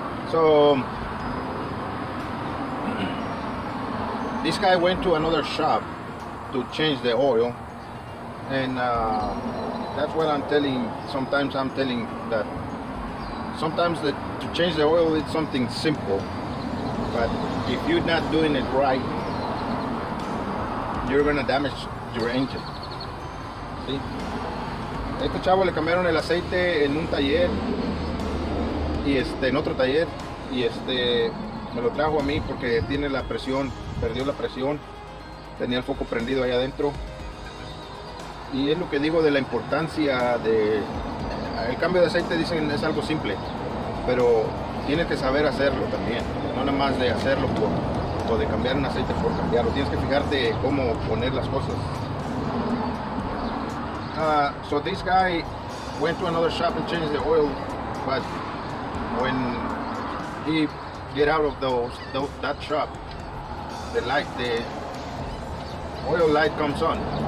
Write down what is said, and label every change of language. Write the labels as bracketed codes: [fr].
[en] So this guy went to another shop to change the oil, and that's what I'm telling. Sometimes I'm telling that sometimes to change the oil is something simple, but if you're not doing it right, you're gonna damage your engine. [es] ¿Sí? Este chavo le cambiaron el aceite en un taller y en otro taller, y me lo trajo a mí porque tiene la presión, perdió la presión, tenía el foco prendido ahí adentro. Y es lo que digo de la importancia de el cambio de aceite. Dicen es algo simple, pero tienes que saber hacerlo también, no nada más de hacerlo o de cambiar un aceite por cambiarlo. Tienes que fijarte cómo poner las cosas. [en] So this guy went to another shop and changed the oil, but when he get out of that shop, the oil light comes on.